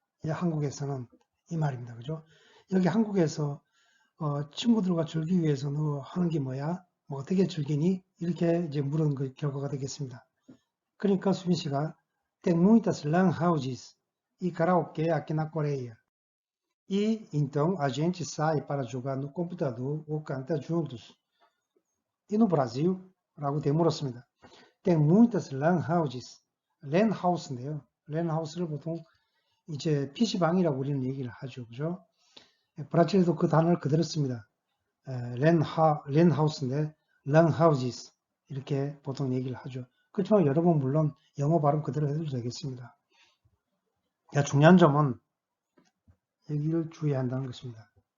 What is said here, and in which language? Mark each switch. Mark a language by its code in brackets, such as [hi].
[ko] 한국에서는 이 말입니다. 그죠? 여기 한국에서 친구들과 즐기기 위해서 너 하는 게 뭐야? 뭐 어떻게 즐기니? 이렇게 이제 물은 그 결과가 되겠습니다. 그러니까 수빈 씨가 [pt] Tem muitas lan houses e karaokê aqui na Coreia. E então a gente sai para jogar no computador ou canta juntos. E no Brasil? [ko] 라고 되물었습니다. [pt] Tem muitas lan houses. [ko] lan house인데요. lan house를 보통 이제 PC방이라고 우리는 얘기를 하죠. 그죠? 브라질도 그 단어를 그대로 씁니다. lan house인데 lan houses 이렇게 보통 얘기를 하죠. 그렇지만 여러분 물론 영어 발음 그대로 해도 되겠습니다. 중요한 점은 여기를 주의해야 한다는 것입니다.